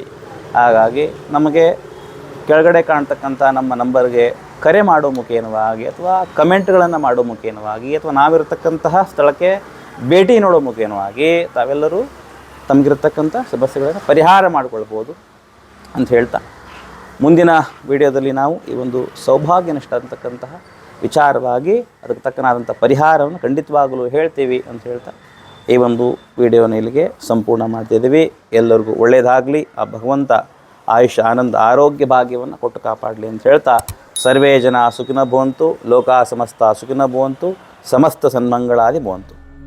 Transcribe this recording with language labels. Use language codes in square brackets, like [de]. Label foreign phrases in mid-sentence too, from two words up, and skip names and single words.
[kn] ಹಾಗಾಗಿ ನಮಗೆ ಕೆಳಗಡೆ ಕಾಣ್ತಕ್ಕಂಥ ನಮ್ಮ ನಂಬರ್ಗೆ ಕರೆ ಮಾಡೋ ಮುಖೇನವಾಗಿ, ಅಥವಾ ಕಮೆಂಟ್ಗಳನ್ನು ಮಾಡೋ ಮುಖೇನವಾಗಿ, ಅಥವಾ ನಾವಿರತಕ್ಕಂತಹ ಸ್ಥಳಕ್ಕೆ ಭೇಟಿ ನೋಡೋ ಮುಖೇನವಾಗಿ ತಾವೆಲ್ಲರೂ ತಮಗಿರ್ತಕ್ಕಂಥ ಸಮಸ್ಯೆಗಳನ್ನು ಪರಿಹಾರ ಮಾಡಿಕೊಳ್ಬೋದು ಅಂತ ಹೇಳ್ತಾ, ಮುಂದಿನ ವಿಡಿಯೋದಲ್ಲಿ ನಾವು ಈ ಒಂದು ಸೌಭಾಗ್ಯ ನಷ್ಟ ಅಂತಕ್ಕಂತಹ ವಿಚಾರವಾಗಿ ಅದಕ್ಕೆ ತಕ್ಕನಾದಂಥ ಪರಿಹಾರವನ್ನು ಖಂಡಿತವಾಗಲೂ ಹೇಳ್ತೀವಿ ಅಂತ ಹೇಳ್ತಾ ಈ ಒಂದು ವಿಡಿಯೋನ ಇಲ್ಲಿಗೆ ಸಂಪೂರ್ಣ ಮಾಡ್ತಿದ್ದೀವಿ. ಎಲ್ಲರಿಗೂ ಒಳ್ಳೆಯದಾಗಲಿ, ಆ ಭಗವಂತ ಆಯುಷ್ಯ ಆನಂದ ಆರೋಗ್ಯ ಭಾಗ್ಯವನ್ನು ಕೊಟ್ಟು ಕಾಪಾಡಲಿ ಅಂತ ಹೇಳ್ತಾ, [sa] ಸರ್ವೇ ಜನ ಸುಖಿನೋ ಭವಂತು, ಲೋಕ ಸಮಸ್ತ ಸುಖಿನೋ ಭವಂತು, ಸಮಸ್ತ ಸನ್ಮಂಗಳಾದಿ ಭವಂತು.